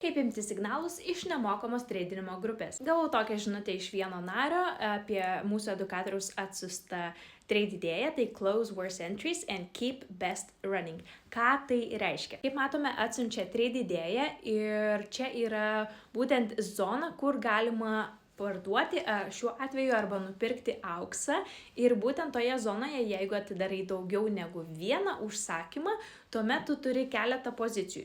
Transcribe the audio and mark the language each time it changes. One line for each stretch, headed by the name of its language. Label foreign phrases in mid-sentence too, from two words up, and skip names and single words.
Lithuanian: Kaip imti signalus iš nemokamos treidinimo grupės. Gavau tokią žinutę iš vieno nario apie mūsų edukatoriaus atsiųstą trade idėją, tai
English: close worst entries and keep best running.
Lithuanian: Ką tai reiškia? Kaip matome, atsiunčia trade idėją ir čia yra būtent zona, kur galima parduoti šiuo atveju arba nupirkti auksą ir būtent toje zonoje, jeigu atidarai daugiau negu vieną užsakymą, tuomet tu turi keletą pozicijų.